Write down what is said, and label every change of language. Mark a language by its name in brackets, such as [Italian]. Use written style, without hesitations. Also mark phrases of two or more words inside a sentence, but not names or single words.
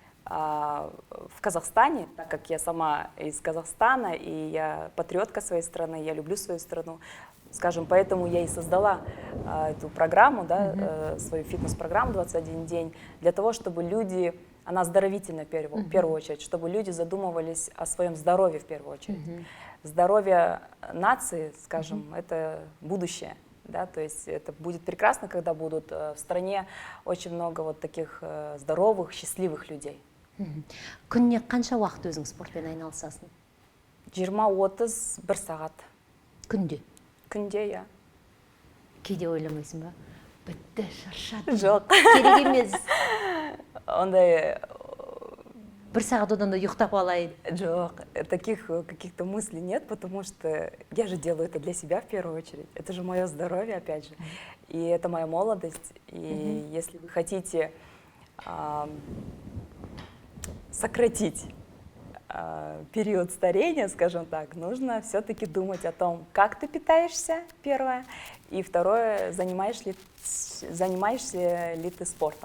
[Russian] в Казахстане, так как я сама из Казахстана, и я патриотка своей страны, я люблю свою страну, скажем, поэтому я и создала эту программу, да, свою фитнес-программу «21 день», для того, чтобы люди, она оздоровительная в первую очередь, чтобы люди задумывались о своем здоровье в первую очередь. Здоровье нации, скажем, это будущее. Да, то есть это будет прекрасно, когда будут в стране очень много вот таких здоровых, счастливых людей. [Kazakh] Күніне қанша уақыт өзің спортпен айналысасың? 20-31 сағат. Күнде? Күнде, я. Кейде ойламайсың ба? Бітті, шаршаттым. Жоқ. Керек емес. Ондай... Бір сағат одан да ұйықтап алайын. Жоқ, [Russian] таких каких-то мыслей нет, потому что я же делаю это для себя в первую очередь. Это же мое здоровье, опять же. И это моя молодость. И если вы хотите сократить период старения, скажем так, нужно все-таки думать о том, как ты питаешься, первое, и второе, занимаешься ли ты спортом.